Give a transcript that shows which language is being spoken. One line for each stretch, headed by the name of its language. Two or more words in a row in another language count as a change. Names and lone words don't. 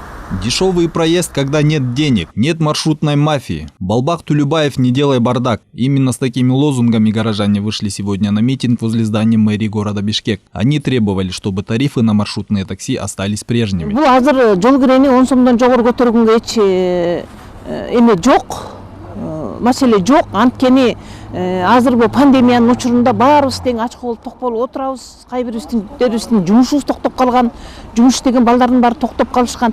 Russian: Дешевый проезд, когда нет денег, нет маршрутной мафии. Балбах Тулюбаев, не делай бардак. Именно с такими лозунгами горожане вышли сегодня на митинг возле здания мэрии города Бишкек. Они требовали, чтобы тарифы на маршрутные такси остались прежними.
Kyrgyz: Маселе жок, анткени азыр бул пандемиянын учурунда баарыбыз тең ачык болуп ток болуп отурабыз. Кайбирибиздин жумушубуз токтоп калган, жумуш иштеген балдардын баары токтоп калышкан.